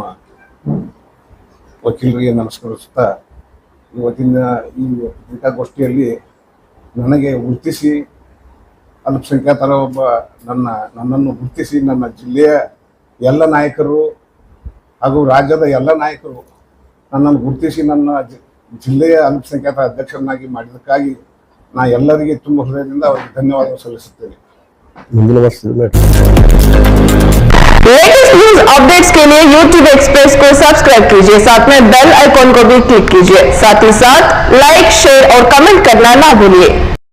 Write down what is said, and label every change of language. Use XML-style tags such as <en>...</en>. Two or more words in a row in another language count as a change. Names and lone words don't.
<kn>ವಕೀಲರಿಗೆ ನಮಸ್ಕರಿಸುತ್ತಾ, ಇವತ್ತಿನ ಈ ಪತ್ರಿಕಾಗೋಷ್ಠಿಯಲ್ಲಿ ನನಗೆ ಗುರುತಿಸಿ ಅಲ್ಪಸಂಖ್ಯಾತರ ಒಬ್ಬ ನನ್ನನ್ನು ಗುರುತಿಸಿ ನನ್ನ ಜಿಲ್ಲೆಯ ಎಲ್ಲ ನಾಯಕರು ಹಾಗೂ ರಾಜ್ಯದ ಎಲ್ಲ ನಾಯಕರು ನನ್ನನ್ನು ಗುರುತಿಸಿ ನನ್ನ ಜಿಲ್ಲೆಯ ಅಲ್ಪಸಂಖ್ಯಾತ ಅಧ್ಯಕ್ಷರನ್ನಾಗಿ ಮಾಡಿದ್ದಕ್ಕಾಗಿ ನಾ ಎಲ್ಲರಿಗೆ ತುಂಬ ಹೃದಯದಿಂದ ಅವರಿಗೆ ಧನ್ಯವಾದ ಸಲ್ಲಿಸುತ್ತೇನೆ. ಮುಂದಿನ ವರ್ಷ</kn> <en>latest news updates</en> <hi>के लिए YouTube एक्सप्रेस को सब्सक्राइब कीजिए, साथ में</hi> <en>bell icon</en> <hi>को भी क्लिक कीजिए, साथ ही साथ लाइक, शेयर और कमेंट करना ना भूलिए.</hi>